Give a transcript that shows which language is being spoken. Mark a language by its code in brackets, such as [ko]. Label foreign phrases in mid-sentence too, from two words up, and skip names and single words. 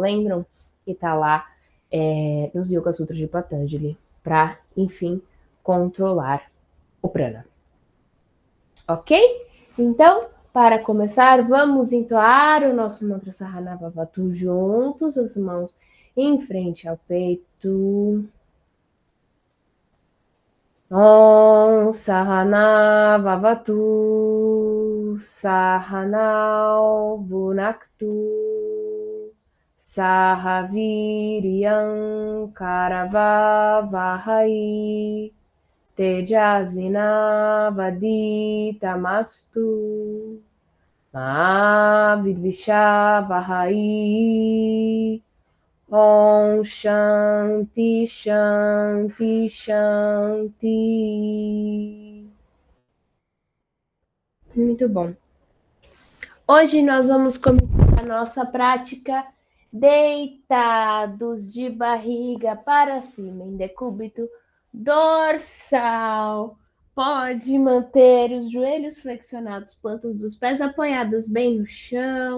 [pt] Lembram que tá lá nos Yoga Sutras de Patanjali para, enfim, controlar o prana. Ok? Então, para começar, vamos entoar o nosso mantra Sahanavavatu juntos, as mãos em frente ao peito. [sa] ॐ सहनाववतु सहनौ भुनक्तु सहवीर्यम् करवावहै तेजस्विनावदितमस्तु विद्विषावहै. ॐ शान्ति शान्ति शान्ति. [pt] Muito bom. Hoje nós vamos começar a nossa prática deitados de barriga para cima, em decúbito dorsal. Pode manter os joelhos flexionados, plantas dos pés apoiadas bem no chão.